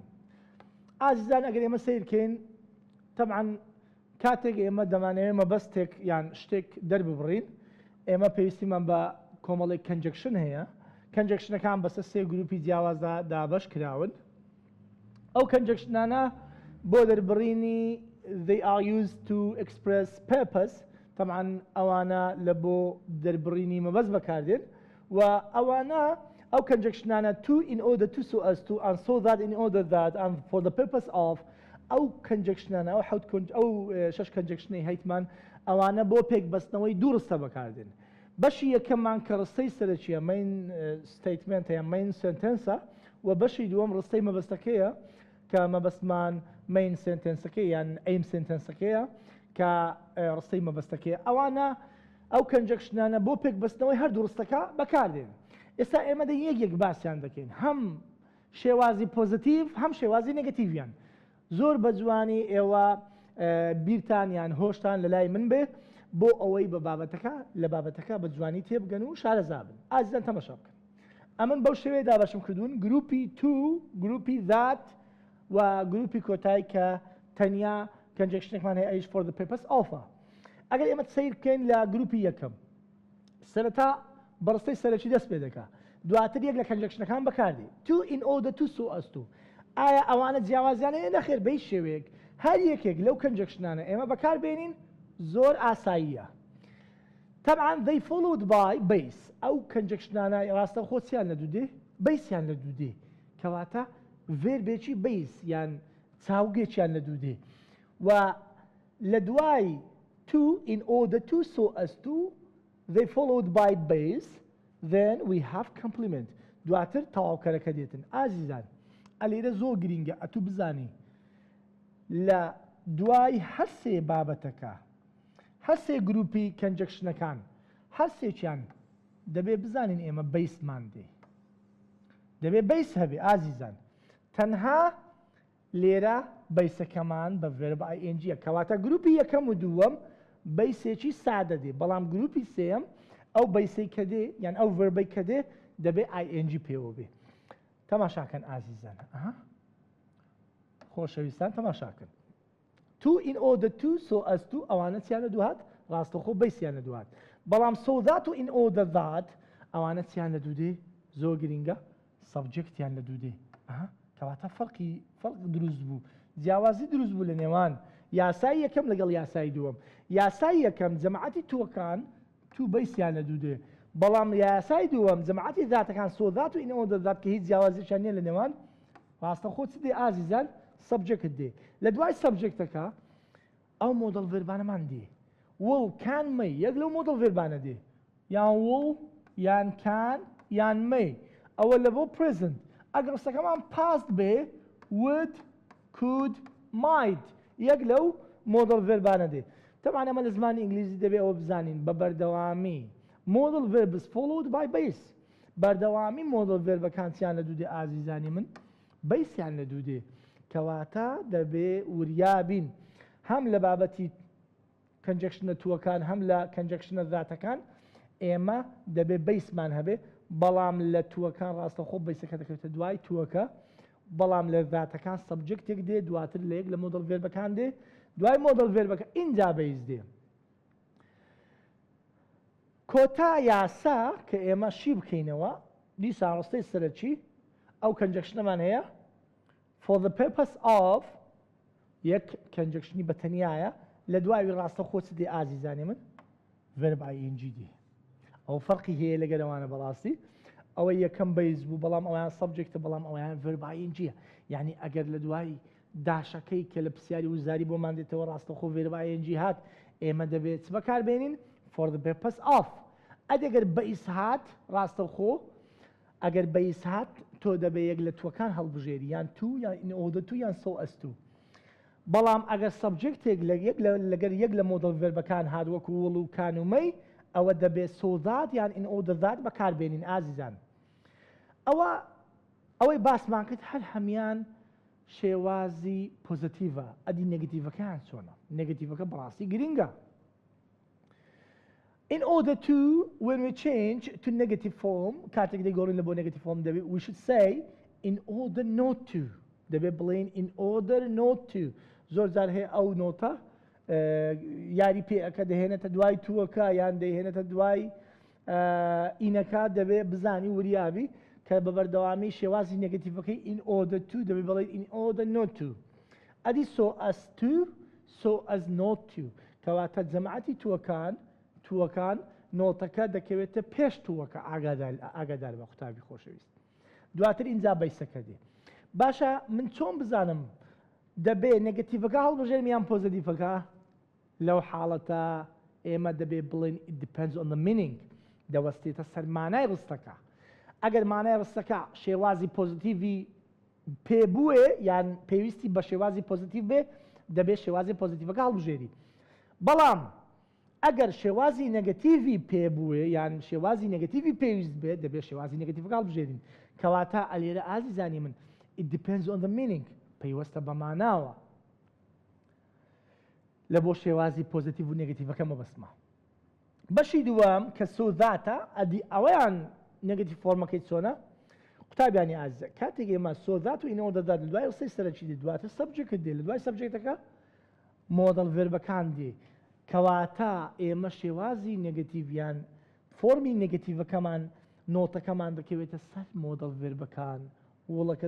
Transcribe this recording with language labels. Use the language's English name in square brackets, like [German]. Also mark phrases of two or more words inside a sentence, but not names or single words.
[Central Kurdish] ئازیزان ئەگەر ئێمە سیرکەین، طبعاً کاتێک ئێمە دەمانەوێت مەبەستێک یان شتێک دەرببڕین، ئێمە پێویستیمان بە کۆمەڵێک کنجەکشن هەیە. کنجەکشنەکان بەسەر سێ گروپی جیاوازدا دابەش کراون. ئەو کنجەکشنانە بۆ دەربڕینی [English] they are used to express purpose. [Central Kurdish] طبعاً ئەوانە لە بۆ دەربڕینی مەبەست بەکاردێن و ئەوانە ئەو کنجەکشنانە [English] to in order to so as to and so that in order that and for the purpose of [Central Kurdish] ئەو کنجەکشنانە ئەو حەوت ئەو شەش کنجەکشنەی هەیتمان ئەوانە بۆ پێکبەستنەوەی دوو ڕستە بەکاردێن. بەشی یەکەممان کە ڕستەی سەرەکیە [English] main statement [Central Kurdish] هەیە [English] main sentence [Central Kurdish] و بەشی دووەم ڕستەی مەبەستەکەیە کە مەبەستمان [English] main sentence- [Central Kurdish] ەکەی یان [English] aim sentence- [Central Kurdish] ەکەیە کە ڕستەی مەبەستەکەیە. ئەوانە ئەو کنجەکشنانە بۆ پێکبەستنەوەی هەردوو ڕستەکە بەکاردێن. ئێستا ئێمە یەک باسییان دەکەین، هەم شێوازی پۆزیتیڤ هەم شێوازی نێگەتیڤیان. زۆر بە جوانی ئێوە بیرتان یان هۆشتان لە لای من بێ بۆ ئەوەی بە بابەتەکە لە بابەتەکە بە جوانی تێبگەن و شارەزا بن. ئازیزان تەماشا بکەن. ئەمن بەو شێوەیە دابەشم کردوون گروپی تو، گروپی that و گروپی کۆتایی کە تەنیا کنجەکشنێکمان هەیە ئەیش [English] for the purpose of. [Central Kurdish] ئەگەر ئێمە سیر بکەین لە گروپی یەکەم، سەرەتا بەڕستەی سەرەکی دەست پێ دەکا، دواتر یەک لە کنجەکشنەکان بەکاردێ [English] to in order to so as to. [Central Kurdish] ئایا ئەوانە جیاوازیانەیە نەخێر بەی شێوەیەک هەر یەکێک لەو کنجەکشنانە ئێمە بەکاربێنین زۆر ئاساییە. [English] طبعاً they followed by base. [Central Kurdish] ئەو کنجەکشنانە ڕاستە خۆچیان لە دوودێ بیسیان لە دوودێ کەواتە ڤێربێکی بیس یان چاوگێکیان لە دوودێ و لە دوای [English] to in order to so as to they followed by base then we have complement. [Central Kurdish] دواتر تەواوکەرەکە دێتن. ئازیزان ئەلێرە زۆر گرینگە ئەتوو بزانی لە دوای هەر سێ بابەتەکە هەر سێ گروپی کنجەکشنەکان هەر سێکیان دەبێ بزانین ئێمە بیسمان دێ، دەبێ بیس هەبێ. ئازیزان تەنها لێرە بیسەکەمان بە ڤێرب ING کەواتە گروپی یەکەم و دووەم بیسێکی سادە دێ، بەڵام گروپی سێم ئەو بیسەی کە دێ یان ئەو ڤێربەی کە دێ دەبێ ING پێوە بێ. تەماشاکەن ئازیزان، خۆشەویستان تەماشاکەن. [English] to in order to so as to [Central Kurdish] ئەوانە چیان لە دووهات؟ ڕاستەخۆ بیسیان لە دووهات. بەڵام [English] so that [Central Kurdish] و [English] in order that [Central Kurdish] ئەوانە چیان لە دوودێ؟ زۆر گرینگە سەبجەکتیان لە دوودێ. کەواتە فەرق دروست بوو، جیاوازی دروست بوو لە نێوان یاسای یەکەم لەگەڵ یاسای دووەم. یاسای یەکەم جەماعەتی تووەکان تو بیسیان لە دوودێ، بەڵام یاسای دووەم جەماعەتی ذاتەکان [English] so that [Central Kurdish] و [English] in order that [Central Kurdish] کە هیچ جیاوازیشان نییە لە نێوان ڕاستەخۆ چ دێ ئازیزان؟ سەبجەکت دێ. لە دوای سەبجەکتەکە ئەو مۆدەڵ ڤێربانەمان دێ. [English] will can may [Central Kurdish] یەک لەو مۆدەڵ ڤێربانە دێ، یان will یان can یان may. ئەوە لە بۆ present. ئەگەر ڕستەکەمان past بێ [English] would could might [Central Kurdish] یەک لەو مۆدەڵ ڤێربانە دێ. طبعاً ئەمە لە زمانی ئینگلیزی دەبێ ئەوە بزانین بە بەردەوامی [English] modal verbs followed by base. [Central Kurdish] بەردەوامی مۆدەڵ ڤێربەکان چیان لە دوودێ ئازیزانی من؟ بیسیان لە دوودێ. کەواتە دەبێ وریابین هەم لە بابەتی کنجەکشنە تووەکان هەم لە کنجەکشنە ذاتەکان ئێمە دەبێ بیسمان هەبێ، بەڵام لە تووەکان ڕاستەخۆ بیسەکە دەکەوێتە دوای تووەکە، بەڵام لە ذاتەکان سەبجەکتێک دێ، دواتر لە یەک لە مۆدەڵ ڤێربەکان دێ، دوای مۆدەڵ ڤێربەکە ئینجا بیس دێ. کۆتا یاسا کە ئێمە شی بکەینەوە دیسان ڕستەی سەرەکی ئەو کنجەکشنەمان هەیە [English] for the purpose of [Central Kurdish] یەک کنجەکشنی بەتەنیایە، لە دوای ڕاستەخۆ چ دێ ئازیزانی من؟ ڤێرب ING دێ. ئەو فەرقی هەیە لەگەلەوانە بەڕاستی ئەوە یەکەم بەیز بوو بەڵام ئەویان سەبجێکتە بەڵام ئەویان ڤەرب ئاینجیە یعنی ئەگەر لە دوای داشەکەی کە لە پرسیاری وزاری بۆمان دێتەوە ڕاستەوخۆ ڤەرب ئاینجی هات ئێمە دەبێت چ بەکاربێنین [English] for the purpose of [Central Kurdish] ئەگەر بەئیس هات ڕاستەوخۆ ئەگەر بەئیس هات تۆ دەبێت یەک لە تووەکان هەڵبژێری یان تو یان [English] in order to [Central Kurdish] یان [English] so as to [Central Kurdish] بەڵام ئەگەر سەبجێکتێک لەگەر یەک لە مۆدڵ ڤەربەکان هات وەکو وڵ و کانومەی ئەوە دەبێت [English] so that [Central Kurdish] یان [English] in order that [Central Kurdish] بەکاربێنین ئازیزان ئەوەی باسمان کرد هەر هەمان شێوازی پۆزیتیڤە ئەدی نێگەتیڤەکەیان چۆنە نێگەتیڤەکە بەڕاستی گرینگە [English] in order to when we change to negative form [Central Kurdish] کاتێک دەیگۆڕین لە بۆ [English] negative form [Central Kurdish] دەبێت [English] we should say in order not to [Central Kurdish] دەبێت بڵێن [English] in order not to [Central Kurdish] زۆر جار هەیە ئەو نۆتە یاری پێەکە دەهێنێتە دوای تووەکە یان دەیهێنێتە دوای ئینەکە دەبێت بزانی وریابی کە بە بەردەوامی شێوازی نێگەتیڤەکەی [English] in order to [Central Kurdish] دەبێت بڵێن in [English] order not to [Central Kurdish] ئەدی [English] so as to so as not to [Central Kurdish] کەواتە جەماعەتی تووەکان نۆتەکە دەکەوێتە پێش تووەکە ئاگادار بە قوتابی خۆشەویست دواتر ئینجا بەیسەکە دێ باشە من چۆن بزانم دەبێت نێگەتیڤەکە هەڵبژێرم یان پۆزیتیڤەکە لەو حاڵەتە ئێمە دەبێت بڵێن [English] it depends on the meaning [Central Kurdish] دەوەستێتە سەر مانای ڕستەکە ئەگەر مانای ڕستەکە شێوازی پۆزیتیڤی پێبووێ یان پێویستی بە شێوازی پۆزیتیڤ بێ دەبێت شێوازی پۆزیتیڤەکە هەڵبژێری بەڵام ئەگەر شێوازی نێگەتیڤی پێبووێ یان شێوازی نێگەتیڤی پێویست بێت دەبێت شێوازی نێگەتیڤەکە هەڵبژێرین کەواتە ئەلێرە ئازیزانی من [English] it depends on the meaning [Central Kurdish] پەیوەستە بە ماناوە لە بۆ شێوازی پۆزیتیڤ و نێگەتیڤەکە مەبەستمە بەشی دووەم کە سۆداتە ئەدی ئەوەیان نێگەتیڤ فۆرمەکەی چۆنە قوتابیانی ئازیزە کاتێک ئێمە سۆدات و ئینەوە دەدات لە دوای ڕستەی سەرەکی دێ دواتر سەبجێکت دێ لە دوای سەبجێکتەکە مۆدڵ ڤێربەکان دێ کەواتە ئێمە شێوازی نێگەتیڤیان فۆرمی نێگەتیڤەکەمان نۆتەکەمان دەکەوێتە سەر مۆدڵ ڤێربەکان وڵەکە